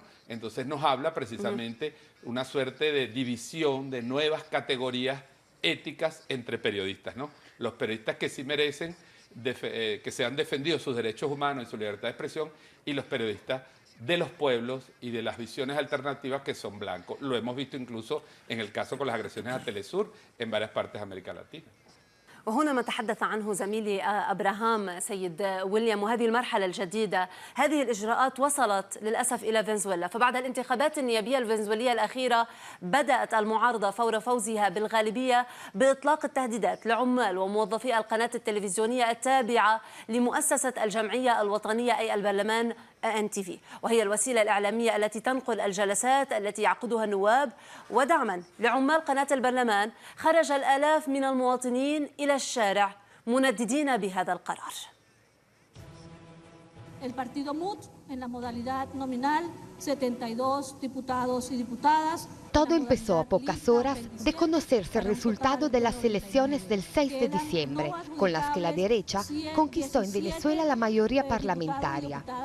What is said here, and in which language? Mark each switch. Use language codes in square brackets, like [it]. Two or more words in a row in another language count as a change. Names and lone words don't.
[es] Entonces nos habla precisamente una suerte de división de nuevas categorías éticas entre periodistas, ¿no? Los periodistas que sí merecen que se han defendido sus derechos humanos y su libertad de expresión, y los periodistas de los pueblos y de las visiones alternativas que son blancos. Lo hemos visto incluso en el caso con las agresiones a Telesur en varias partes de América Latina. [ar] وهنا ما تحدث عنه زميلي أبراهام سيد ويليام، وهذه المرحلة الجديدة، هذه الإجراءات وصلت للأسف إلى فنزويلا. فبعد الانتخابات النيابية الفنزويلية الأخيرة بدأت المعارضة فور فوزها بالغالبية بإطلاق التهديدات لعمال وموظفي القناة التلفزيونية التابعة لمؤسسة الجمعية الوطنية أي البرلمان NTV، وهي الوسيلة الإعلامية التي تنقل الجلسات التي يعقدها النواب. ودعما لعمال قناة البرلمان خرج الآلاف من المواطنين إلى الشارع منددين بهذا القرار. [es] El partido MUD, en la modalidad nominal, 72 diputados y diputadas. Todo empezó a pocas horas de conocerse el resultado de las elecciones del 6 de diciembre, con las que la derecha conquistó en Venezuela la mayoría parlamentaria.